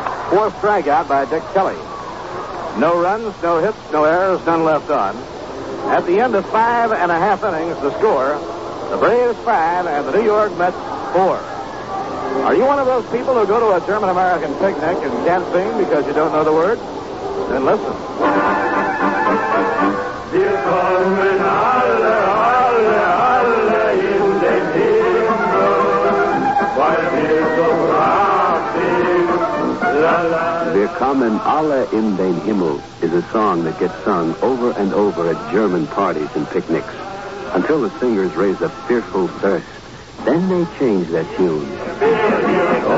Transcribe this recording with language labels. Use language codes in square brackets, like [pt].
[en] 4th strikeout by Dick Kelly. No runs, no hits, no errors, none left on. At the end of 5.5 innings, the score, the Braves 5 and the New York Mets 4. Are you one of those people who go to a German-American picnic and can't sing because you don't know the words? Then listen. [de] Wir kommen alle, alle, alle in den Himmel, weil wir so brav sind. La, la. [en] Wir kommen alle in den Himmel is a song that gets sung over and over at German parties and picnics until the singers raise a fearful burst. Then they change their tune.